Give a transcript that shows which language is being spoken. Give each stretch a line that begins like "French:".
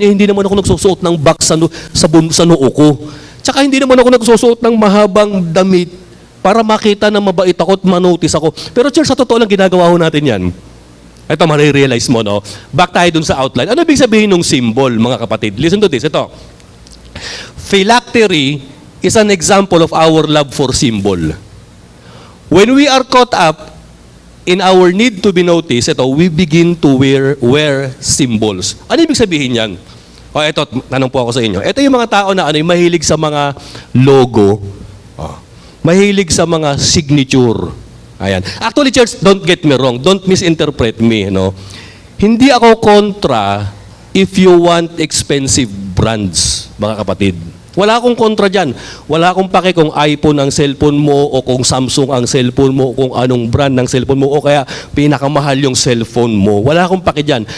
Filipino: Hindi naman ako nagsusuot ng box sa noo ko. Tsaka hindi naman ako nagsusuot ng mahabang damit para makita na mabait ako at manotice ako. Pero church, sa totoo lang, ginagawa ho natin yan. Ito, marirealize mo, no? Back tayo dun sa outline. Ano ibig sabihin ng symbol, mga kapatid?
English: Listen to this.
Filipino: Ito.
English: Phylactery is an example of our love for symbol. When we are caught up in our need to be noticed, we begin to wear symbols.
Filipino: Ano ibig sabihin yan? Ito, tanong po ako sa inyo. Ito yung mga tao na mahilig sa mga logo, mahilig sa mga signature. Ayan.
English: Actually, church, don't get me wrong. Don't misinterpret me.
Filipino: Hindi ako kontra if you want expensive brands, mga kapatid. Wala akong kontra dyan. Wala akong pake kung iPhone ang cellphone mo o kung Samsung ang cellphone mo o kung anong brand ng cellphone mo o kaya pinakamahal yung cellphone mo. Wala akong pake dyan.